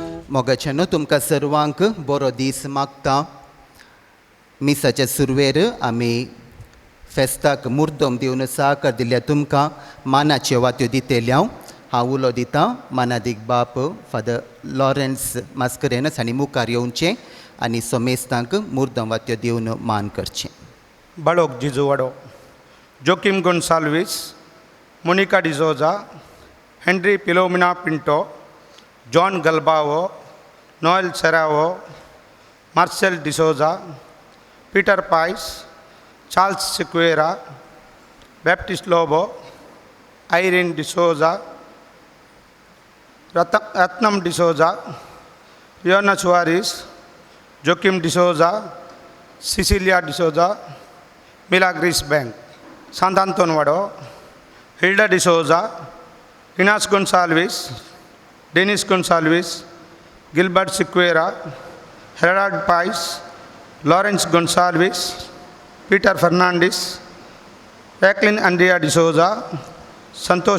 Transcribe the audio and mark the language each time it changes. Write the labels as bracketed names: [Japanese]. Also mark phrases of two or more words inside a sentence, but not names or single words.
[Konkani] मोगाच्यानो तुमकां सर्वांक बरो दीस मागता. मिसाच्या सुरवेर आमी फेस्ताक मुर्दोम दिवन सहकार दिल्या तुमकां मानाच्यो वात्यो दितेल्यो. हांव उलो दितां. मानादीक बाप फादर लॉरेन्स मास्करेनस हांणी मुखार येवचें आनी सोमेस्तांक मुर्दोम वात्यो दिवन मान करचें. Balog Jizuwado, Joaquim Gonsalves, Monica D'Souza, Henry Pilomena Pinto, John Galbao, Noel Serrao, Marcel D'Souza, Peter Pais, Charles Sequeira, Baptist Lobo, Irene D'Souza, Ratnam D'Souza, Fiona Suarez, Joaquim D'Souza, Cecilia D'Souza, Milagris Bank, Santanton Vado, Hilda D'Souza, Inas Gonsalves, Dennis Gonsalves, Gilbert Sequeira, Gerard Pais, Lawrence Gonsalves, Peter Fernandez, Jacqueline Andrea D'Souza, Santosh